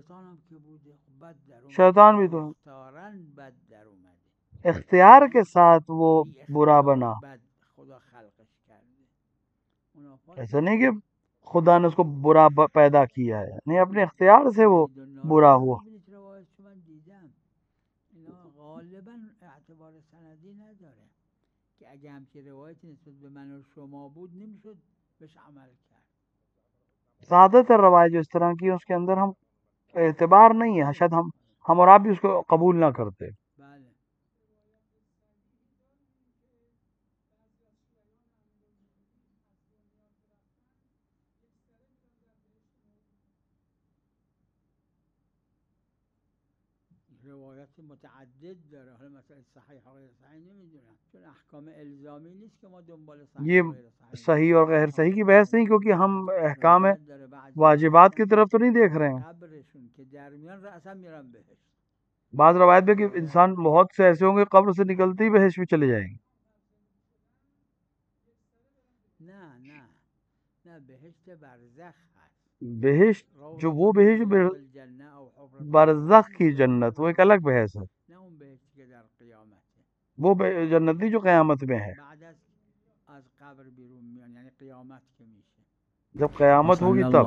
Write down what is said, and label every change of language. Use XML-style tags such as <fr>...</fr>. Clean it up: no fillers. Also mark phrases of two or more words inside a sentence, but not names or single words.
<ur>شیطان بھی تو اختیار کے ساتھ وہ برا بنا. ایسا نہیں کہ خدا نے اس کو برا پیدا کیا ہے، نہیں، اپنے اختیار سے وہ برا ہوا.</ur> <fa>غالباً اعتبار سندی نداره که اگه همچین روایتی نسبت به من و شما بود نمیشد بهش عمل کرد.</fa> <ur>زیادہ تر روایت جو اس طرح کی اس کے اندر ہم اعتبار نہیں ہے، شاید ہم اور آپ بھی اس کو قبول نہ کرتے.</ur> <fa>روایات متعدد داره. حالا مثلا صحیح و غیر صحیح نمیدونم، چون احکام الزامی نیست که ما دنبال صحیح</fa> <ur>یہ</ur> <fa>و غیر صحیح.</fa> <ur>صحیح اور غیر صحیح کی بحث نہیں، کیونکہ ہم احکام واجبات کی طرف تو نہیں دیکھ رہے ہیں.</ur> <fa>قبرشون که درمیان اصلا میرن بهش.</fa> <ur>بعض روایت میں کہ انسان بہت سے ایسے ہوں گے قبر سے نکلتے ہی بہشت میں چلے جائیں گے.</ur> <fa>نه بهشت برزخ هست.</fa> <ur>بہشت جو وہ بہشت برزخ کی جنت، وہ ایک الگ بحث ہے.</ur> <fa>نه اون بهشتی که در قیامت ہے.</fa> <ur>وہ جنت نہیں جو قیامت میں ہے.</ur> <fa>بعد از قبر بیرون میان، یعنی قیامت که میشه.</fa> <ur>جب قیامت ہوگی تب.</ur>